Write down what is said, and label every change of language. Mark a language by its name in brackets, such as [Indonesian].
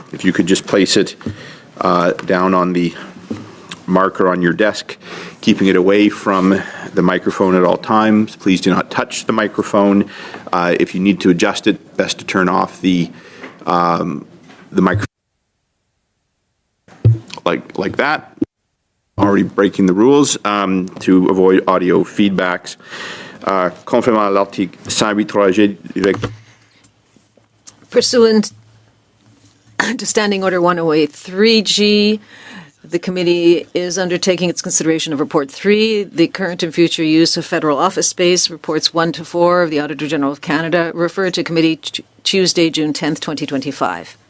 [English] If you could just place it down on the marker on your desk, keeping it away from the microphone at all times. Please do not touch the microphone. If you need to adjust it, best to turn off the microphone like that. Already breaking the rules to avoid audio feedbacks. [French] Conformément à l'article 108.3G. [English] Pursuant to Standing Order 108.3G, the committee is undertaking its consideration of Report 3, the current and future use of federal office space, Reports 1 to 4 of the Auditor General of Canada, referred to committee Tuesday, June 10th, 2025.